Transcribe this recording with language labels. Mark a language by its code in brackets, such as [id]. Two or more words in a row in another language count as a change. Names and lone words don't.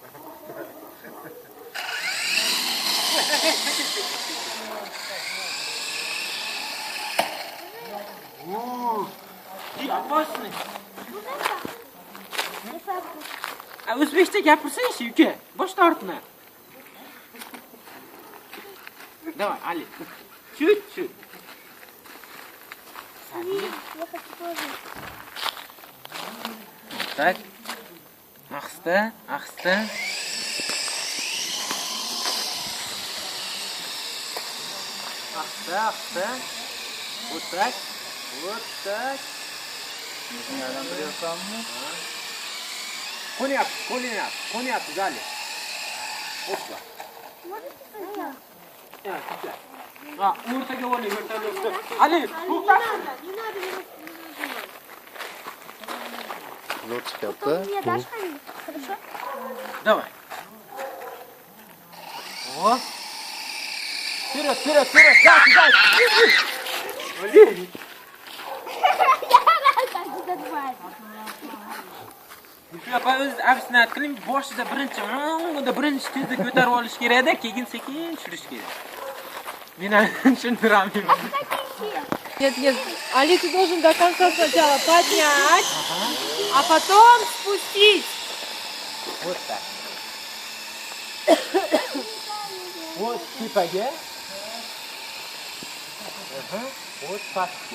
[tr] Yapmasın. [uz] O'zbekcha gapirsang-chi, uka. Bosh tortma. [ru] Давай, Ali. Чуть-чуть. Так. [uz] Ahsta, ahsta. Ahsta, ahsta. [ru] Вот так. Вот так. [uz] Qo'nyapti, Ali. Hoppa. O'rtaga oling, o'rtaga. Ali, to'xta. Вот chiqyapti. [ru] Хорошо? Давай. О. Вперед, вперед, вперед. Дай. Блин. [uz] Shunaqa o'z afsinat qiling, boshida birinchi tezda ko'tarib olish kerak-da, keyin sekin tushirish kerak. Men tushuntirolmayman. [ru] Нет, Ali, ты должен до конца сначала поднять, а потом спустить. Вот так. Вот tepaga. Вот pastga.